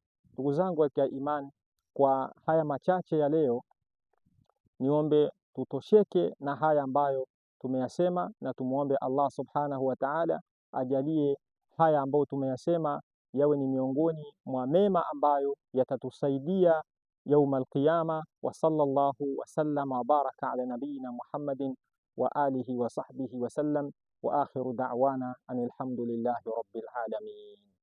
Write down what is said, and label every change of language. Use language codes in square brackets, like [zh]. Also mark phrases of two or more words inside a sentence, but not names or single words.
[sw] Ndugu zangu katika imani, kwa haya machache ya leo, niombe tutosheke na haya ambayo tumeyasema, na tumuombe Allah [ar] سبحانه وتعالى [sw] ajalie haya ambayo tumeyasema yawe ni miongoni mwa mema ambayo yatatusaidia [ar] يوم القيامة. وصلى الله وسلم وبارك على نبينا محمد وعلى آله وصحبه وسلم، وآخر دعوانا أن الحمد لله رب العالمين.